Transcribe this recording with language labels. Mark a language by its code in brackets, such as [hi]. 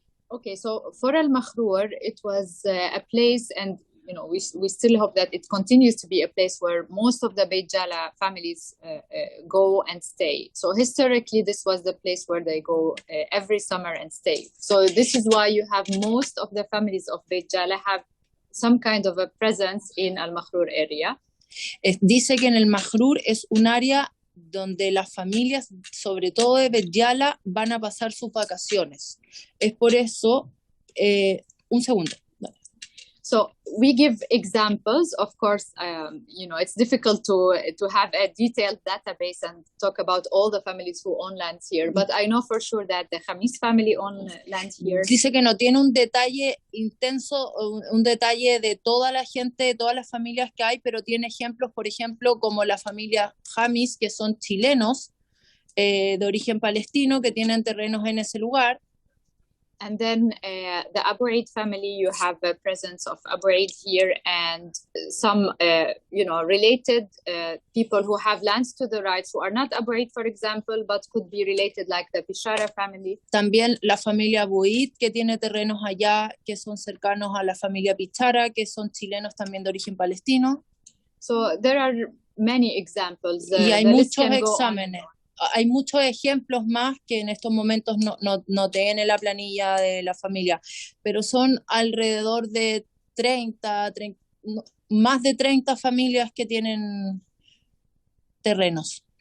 [en] Okay, so for Al Makhrour, it was a place, and we still hope that it continues to be a place where most of the Beit Jala families go and stay. So historically, this was the place where they go every summer and stay. So this is why you have most of the families of Beit Jala have some kind of a presence in Al Makhrour area. [es] Dice que en el Makhrour es un área donde las familias, sobre todo de Bet Yala, van a pasar sus vacaciones. Es por eso, un segundo. [en] So we give examples. Of course, it's difficult to have a detailed database and talk about all the families who own lands here. But I know for sure that the Khamis family own land here. [es] Dice que no tiene un detalle intenso, un detalle de toda la gente, de todas las familias que hay, pero tiene ejemplos, por ejemplo, como la familia Khamis, que son chilenos de origen palestino, que tienen terrenos en ese lugar. [en] And then the Abu Eid family, you have a presence of Abu Eid here, and some, related people who have lands to the right, who are not Abu Eid, for example, but could be related, like the Bishara family. [es] También la familia Abu Eid, que tiene terrenos allá, que son cercanos a la familia Bishara, que son chilenos también de origen palestino. [en] So there are many examples. [es] Y hay muchos exámenes. Hay muchos ejemplos más que en estos momentos no tiene la planilla de la familia, pero son alrededor de 30, más de 30 familias que tienen terrenos.